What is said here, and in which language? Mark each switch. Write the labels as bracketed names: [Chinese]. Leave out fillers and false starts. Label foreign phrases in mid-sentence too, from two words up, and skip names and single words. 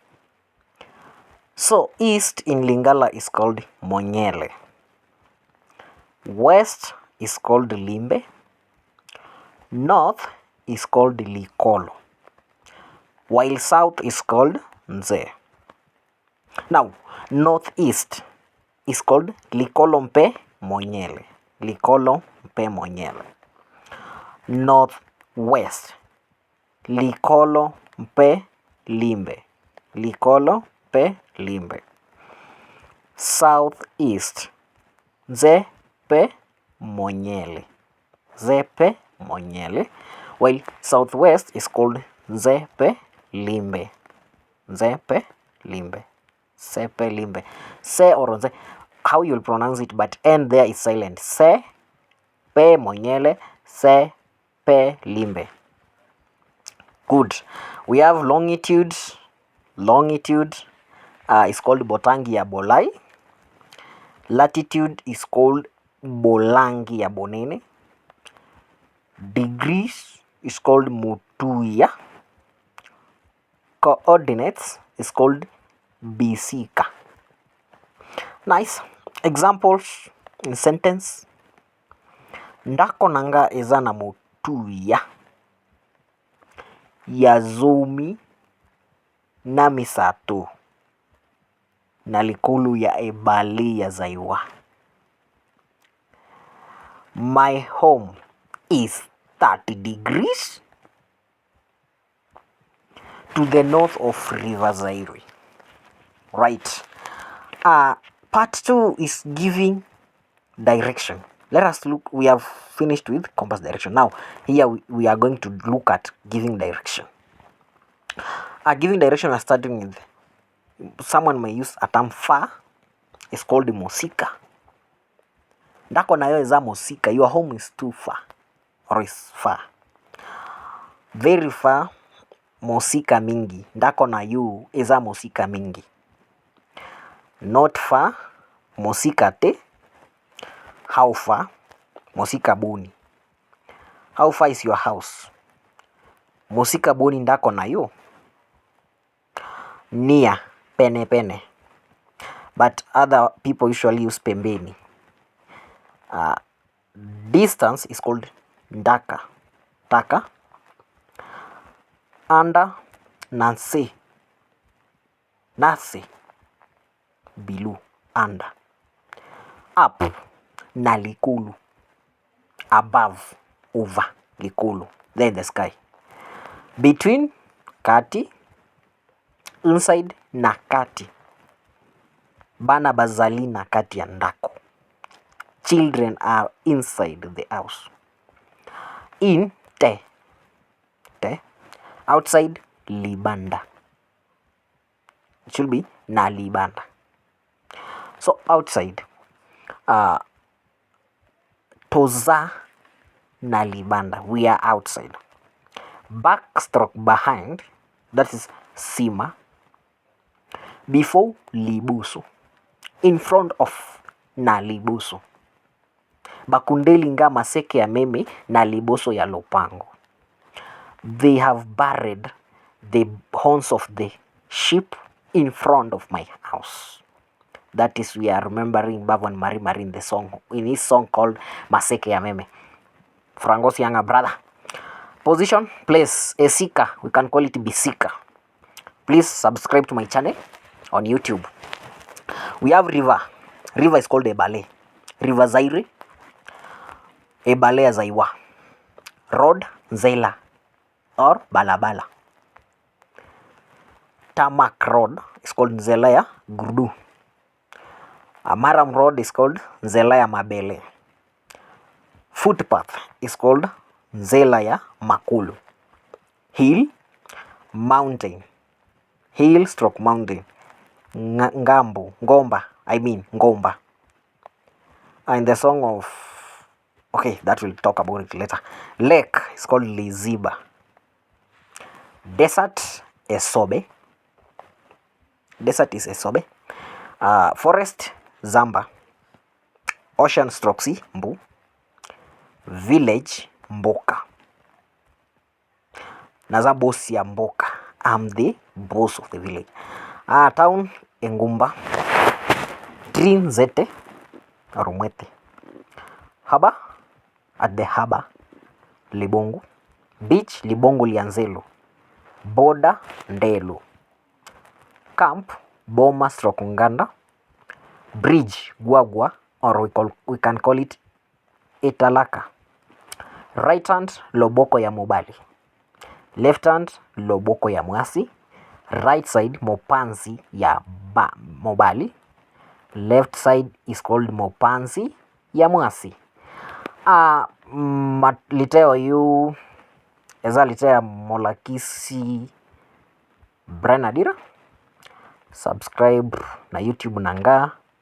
[English] So east in Lingala is called Monyele, west is called Limbe, north is called Likolo, while south is called Nze. Now, northeast is called [Lingala] Likolo Mpe Monyele. Likolo Mpe Monyele. Northwest, Likolo Mpe Limbe. Likolo Mpe Limbe. Southeast, Nze Pe Monyele. Nze Pe Monyele. [English] While southwest is called [Lingala] Nze Pe Limbe. Nze Pe Limbe. Se Pe Limbe. [English] Se or Nze, how you'll pronounce it, but N there is silent. [Lingala] Se Pe Monyele. Se Pe Limbe. [English] Good. We have longitude. Longitude is called [Lingala] Botangi ya Bolai. [English] Latitude is called [Lingala] Bolangi ya Bonene. [English] Degrees is called Mutuya. Coordinates is called Bisika. Nice. Examples in sentence. [Lingala] Ndako nanga eza na Mutuya ya zomi na misato na likulu ya ebale ya Zaiwa. [English] My home is 30 degrees to the north of River Zaire. Right. Part 2 is giving direction. Let us look. We have finished with compass direction. Now, here we are going to look at giving direction. Giving direction, we are starting with, someone may use a term far. It's called [Lingala] Mosika. Ndako nayo eza Mosika. [English] Your home is too far or is far. Very far, [Lingala] Mosika mingi. Ndako na you eza Mosika mingi. [English] Not far, [Lingala] Mosika te. [English] How far? [Lingala] Mosika boni. [English] How far is your house? [Lingala] Mosika boni ndako na yo. Near, pene pene. [English] But other people usually use pembeni. Distance is called ndaka. [Lingala] Taka. Under, nanse. [English] Nase. Below. Under. [Lingala] Up. Na likulu. [English] Above. Over. Likulu. Then the sky. Between. [Lingala] Kati. Inside. Na kati. Bana bazali na kati ya ndako. [English] Children are inside the house. [Lingala] In. Te. Te. [English] Outside. Libanda. It should be [Lingala] na libanda. [English] So outside. [Lingala] Toza na libanda. [English] We are outside. Backstroke behind. That is sima. Before libuso. In front of [Lingala] na libuso. Bakundeli nga maseke ya meme na liboso ya lopango. [English] They have buried the horns of the sheep in front of my house. That is, we are remembering Bavon Mari in the song, in his song called Maseke ya Meme. Frango's younger brother. Position, place, Esika. We can call it Bisika. Please subscribe to my channel on YouTube. We have river. River is called Ebale. [Lingala] River Zaire. Ebale ya Zaiwa. [English] Road, Zela or Balabala. Tarmac road is called [Lingala] Nzela ya Gurdu. [English] Maram road is called [Lingala] Nzela ya Mabele. [English] Footpath is called [Lingala] Nzela ya Makulu. [English] Hill, mountain. Hill stroke mountain. [Lingala] Ngomba. [English] In the song of Okay, that we'll talk about it later. Lake is called Liziba. Desert, Esobe. Desert is Esobe. Forest, Zamba. Ocean stroke sea, [Lingala] Mbu. Village, Mboka. Naza boss ya Mboka. [English] I'm the boss of the village. Town, Engumba. Tree, Nzete, Rumwete. Haba, at the harbor, [Lingala] Libongo. Beach, Libongo Lianzelo. [English] Border, Ndelu. Camp, Boma stroke Nganda. Bridge, Gwagwa, or we can call it Italaka. Right hand, [Lingala] Loboko ya Mobali. [English] Left hand, [Lingala] Loboko ya Mwasi. [English] Right side, [Lingala] Mopanzi ya Mobali. [English] Left side is called [Lingala] Mopanzi ya Mwasi. Liteo yu eza litea Molakisi Branadira. Subscribe na YouTube nanga